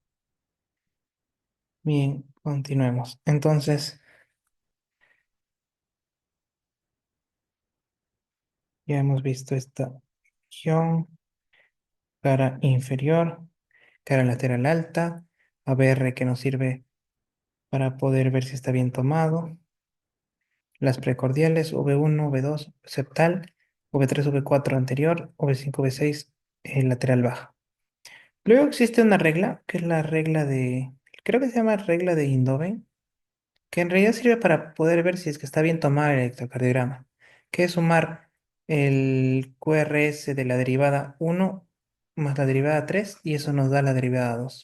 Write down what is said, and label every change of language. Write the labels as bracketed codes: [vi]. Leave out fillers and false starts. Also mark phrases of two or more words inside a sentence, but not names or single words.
[es] Bien, continuemos. Entonces, ya hemos visto esta región, cara inferior, cara lateral alta, ABR que nos sirve para poder ver si está bien tomado, las precordiales, V1, V2, septal, V3, V4 anterior, V5, V6 lateral baja. Luego existe una regla, que es la regla de, creo que se llama regla de Indoven, que en realidad sirve para poder ver si es que está bien tomado el electrocardiograma, que es sumar el QRS de la derivada 1 más la derivada 3 y eso nos da la derivada 2.